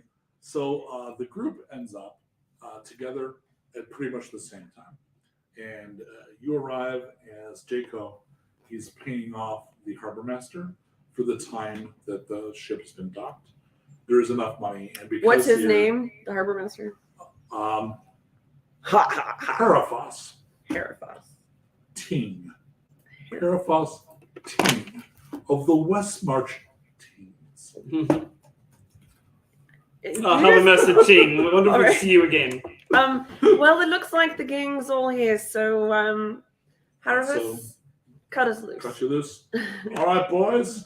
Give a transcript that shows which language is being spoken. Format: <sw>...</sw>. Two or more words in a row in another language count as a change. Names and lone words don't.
<en>So the group ends up together at pretty much the same time. And you arrive as Jaco. He's paying off the harbor master for the time that the ship has been docked. There is enough money. And because What's his name? The harbor master? Um, Ha ha ha. Paraphos Heraphos. Ting. Paraphos Ting of the West March Teens. I'll have a messaging. Wonderful All right. to see you again. Well, it looks like the gang's all here, so Heraphos, cut us loose. Cut you loose. All right, boys.</en>